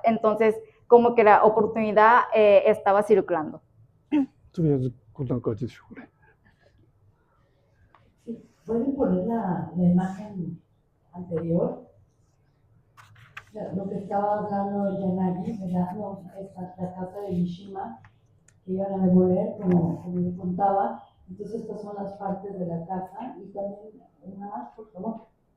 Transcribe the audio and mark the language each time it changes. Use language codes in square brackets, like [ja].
[es] Entonces, como que la oportunidad estaba circulando. [ja] とりあえずこんな感じでしょうね。 [es] ¿Pueden poner la imagen anterior? Lo que estaba hablando Yanagi, ¿verdad? No, la casa de Mishima que iban a demoler, como me contaba, Entonces estas son las partes de la casa y también una más, por favor.